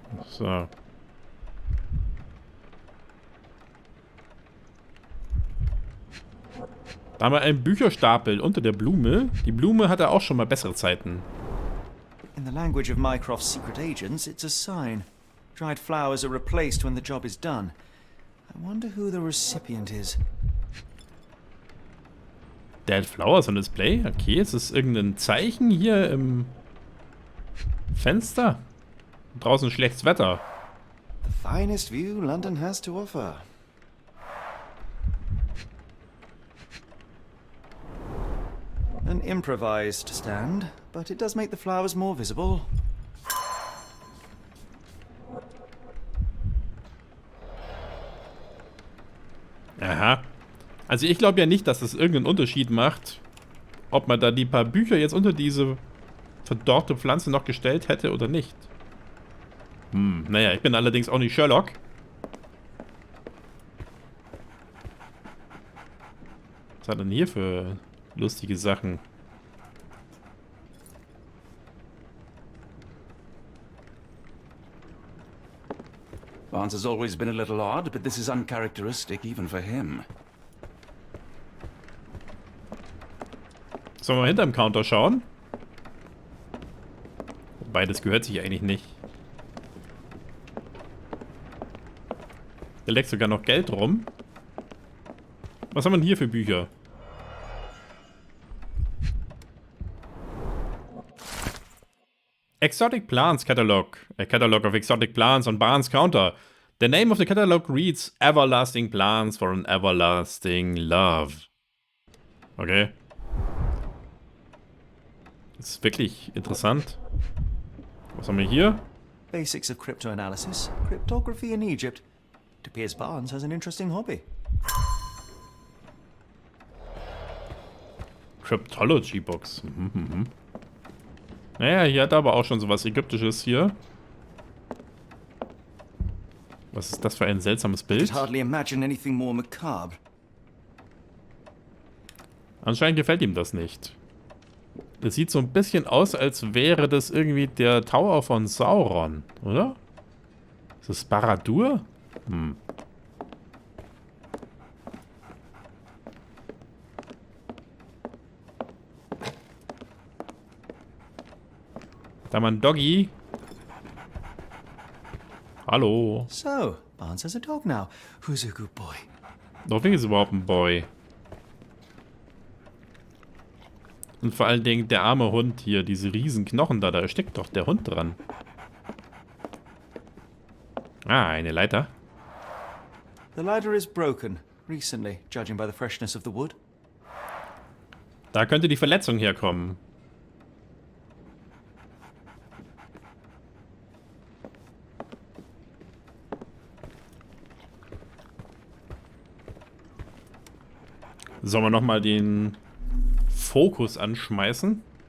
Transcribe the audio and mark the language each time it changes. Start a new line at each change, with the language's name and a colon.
German: So. Da haben wir einen Bücherstapel unter der Blume. Die Blume hatte auch schon mal bessere Zeiten.
English: In the language of Mycroft's secret agents, it's a sign. Dried flowers are replaced when the job is done. I wonder who the recipient is. Dead Flowers on Display?
German: Okay, ist das irgendein Zeichen hier im Fenster? Draußen schlechtes Wetter.
English: The finest view London has to offer. An improvised stand, but it does make the flowers more visible.
German: Aha. Also ich glaube ja nicht, dass das irgendeinen Unterschied macht, ob man da die paar Bücher jetzt unter diese verdorrte Pflanze noch gestellt hätte oder nicht. Naja, ich bin allerdings auch nicht Sherlock. Was hat er denn hier für lustige Sachen?
English: Barnes has always been a little odd, but this is uncharacteristic even for him.
German: Sollen wir mal hinterm Counter schauen? Wobei, das gehört sich eigentlich nicht. Da leckt sogar noch Geld rum. Was haben wir denn hier für Bücher?
English: Exotic Plants Catalog. A catalog of exotic plants on Barnes Counter. The name of the catalog reads Everlasting Plants for an Everlasting Love. Okay.
German: Das ist wirklich interessant. Was haben wir hier?
English: Basics of cryptoanalysis, cryptography in Egypt. It appears Barnes has an interesting hobby. Cryptology Books.
German: Naja, hier hat er aber auch schon sowas Ägyptisches hier. Was ist das für ein seltsames Bild?
English: Could hardly imagine anything more macabre.
German: Anscheinend gefällt ihm das nicht. Das sieht so ein bisschen aus, als wäre das irgendwie der Tower von Sauron, oder? Ist das Barad-dûr? Da mal ein Doggy. Hallo.
English: So, Barnes has a dog now. Who's a good boy?
German: Hoffentlich ist es überhaupt ein Boy. Und vor allen Dingen der arme Hund hier, diese riesen Knochen da erstickt doch der Hund dran. Eine Leiter.
English: The ladder is broken recently, judging by the freshness of the wood.
German: Da könnte die Verletzung herkommen. Sollen wir nochmal den Fokus anschmeißen?